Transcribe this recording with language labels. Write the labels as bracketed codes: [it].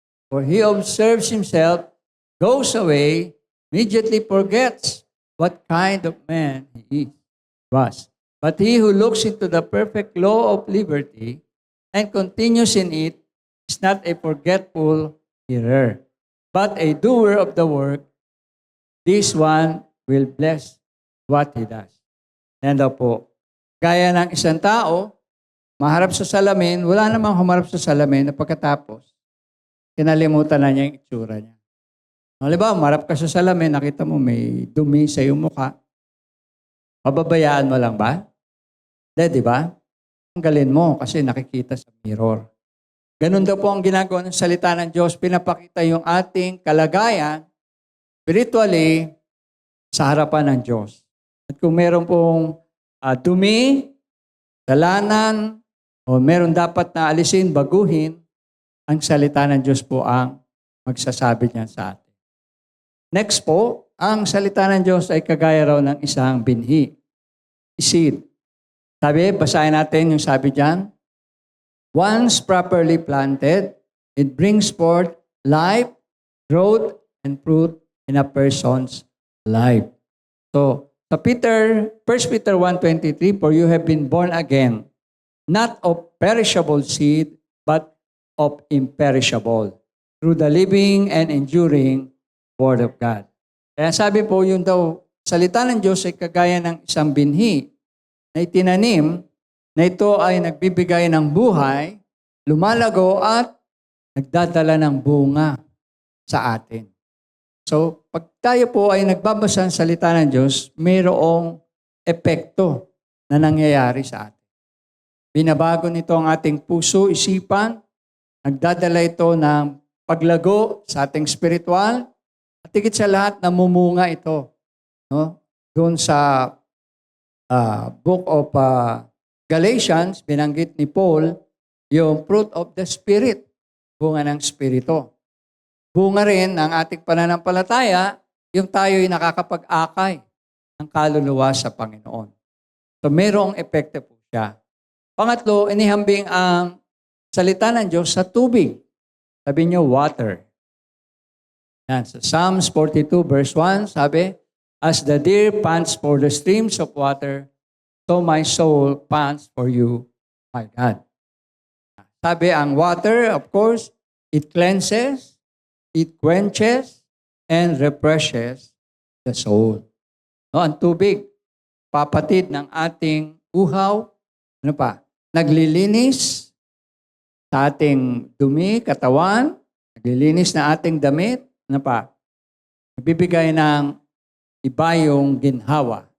[en] For he observes himself, goes away, immediately forgets what kind of man he was. But he who looks into the perfect law of liberty and continues in it is not a forgetful hearer, but a doer of the work. This one will bless what he does. [tl] Yan daw po. Gaya ng isang tao, maharap sa salamin, wala namang humarap sa salamin na pagkatapos, kinalimutan na niya yung itsura niya. Halimbawa, humarap ka sa salamin, nakita mo may dumi sa iyong mukha. Pababayaan mo lang ba? Di ba? Tanggalin mo kasi nakikita sa mirror. Ganun daw po ang ginagawa ng salita ng Diyos. Pinapakita yung ating kalagayan spiritually sa harapan ng Diyos. At kung meron pong dumi, dalanan, o meron dapat na alisin, baguhin, ang salita ng Diyos po ang magsasabi niyan sa atin. Next po, ang salita ng Diyos ay kagaya raw ng isang binhi. Seed. Sabi, basahin natin yung sabi dyan. [en] Once properly planted, it brings forth life, growth, and fruit in a person's life. [tl] So, sa [en] 1 Peter 1:23, for you have been born again, not of perishable seed, but of imperishable, through the living and enduring Word of God. [tl] Kaya sabi po, yung daw, salita ng Diyos ay kagaya ng isang binhi na itinanim, na ito ay nagbibigay ng buhay, lumalago at nagdadala ng bunga sa atin. So, pag tayo po ay nagbabasa ng salita ng Diyos, mayroong epekto na nangyayari sa atin. Binabago nito ang ating puso, isipan, nagdadala ito ng paglago sa ating spiritual, at higit sa lahat, namumunga ito. No? Doon sa book of Galatians, binanggit ni Paul, yung [en] fruit of the Spirit, [tl] bunga ng Espiritu. Bunga rin ng ating pananampalataya, yung tayo'y nakakapag-akay ng kaluluwa sa Panginoon. So, mayroong epekto po siya. Pangatlo, inihambing ang salita ng Diyos sa tubig. Sabi niyo, water. Yan, sa [en] Psalms 42 verse 1, sabi, as the deer pants for the streams of water, so my soul pants for you, my God. [tl] Sabi ang [en] water, of course, it cleanses, it quenches, and refreshes the soul. [tl] No, ang tubig, papatid ng ating uhaw, ano pa? Naglilinis sa ating dumi, katawan, naglilinis na ating damit, ano pa? Nagbibigay ng iba yung ginhawa.